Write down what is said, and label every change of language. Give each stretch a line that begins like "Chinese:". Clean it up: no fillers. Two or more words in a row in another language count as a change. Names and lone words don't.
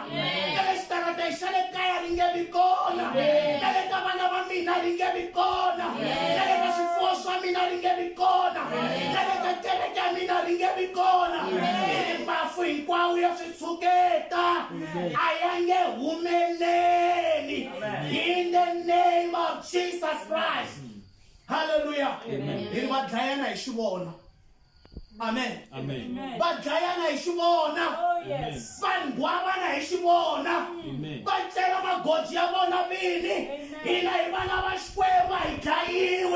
Tsonga: Na le xitarateni xa le kaya ri nge vi kona. Na le ka vana va mina ri nge vi kona. Na le ka swifuwo swa mina ri nge vi kona. Na le ka kereke ya mina ri nge vi kona. Mafu hinkwawo ya switshuketa a ya nge humeleli.
English: In the name of Jesus Christ.
Tsonga: Hallelujah. Hi va dlayana hi xivona. Amen. Va dlayana hi xivona. Va nghwavana hi xivona. Va cela magoji ya vona vini. Hina hi vana va Xikwembu hi dlayiwi.